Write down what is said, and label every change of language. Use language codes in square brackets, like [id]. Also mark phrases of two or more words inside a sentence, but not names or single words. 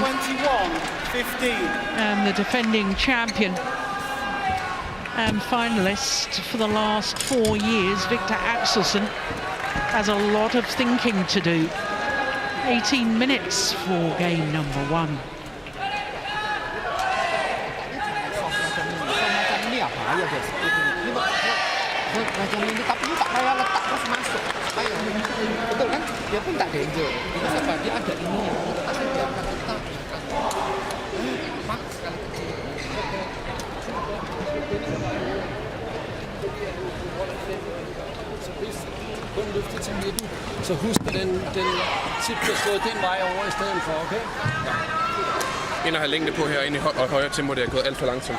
[en] 21-15. And the defending champion and finalist for the last 4 years, Viktor Axelsen, has a lot of thinking to do. 18 minutes for game number 1. [ms] Macam ini tapi tak payah letak terus masuk. Betul kan? Dia pun tak danger. Because apa? Dia ada ini. Letak saja. Letak. Pas sekali kecil. [da] Kun løfte til midten. Så husk den tip bliver slået den vej over i stedet for, okay? Ind og have længde på herinde og højere tempo, det er gået alt for langsomt.